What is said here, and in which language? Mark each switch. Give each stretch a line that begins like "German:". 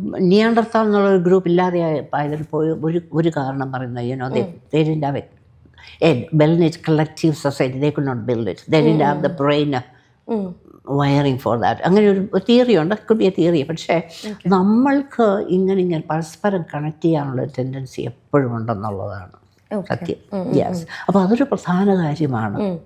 Malayalam: Neanderthal എന്നുള്ളൊരു group ഇല്ലാതെ ആയതിൽ പോയി ഒരു കാരണം പറയുന്നത്
English: they didn't have a well-knit collective society. They could not build it. They didn't have the brain wiring for that.
Malayalam: അങ്ങനെ ഒരു തിയറി ഉണ്ട്,
English: Could be a theory.
Malayalam: പക്ഷേ നമ്മൾക്ക് ഇങ്ങനെ പരസ്പരം കണക്ട് ചെയ്യാനുള്ള ടെൻഡൻസി എപ്പോഴും ഉണ്ടെന്നുള്ളതാണ് സത്യം. യെസ്. അപ്പോൾ അതൊരു പ്രധാന കാര്യമാണ്.